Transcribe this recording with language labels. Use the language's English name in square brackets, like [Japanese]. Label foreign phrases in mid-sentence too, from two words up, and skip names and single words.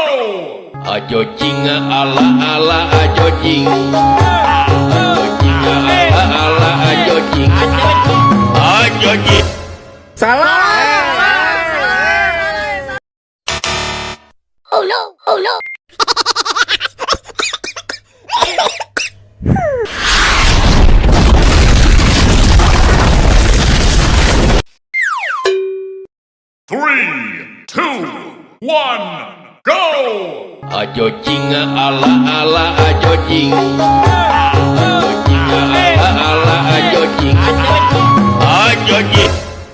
[Indonesian] Ajojing ala ajojing. Ajojing ala ajojing. Ajojing. Salah. [English] Oh no! Three, two, one, go! [Indonesian] Ajojing ala ajojing. Ajojing ala ajojing. Ajojing.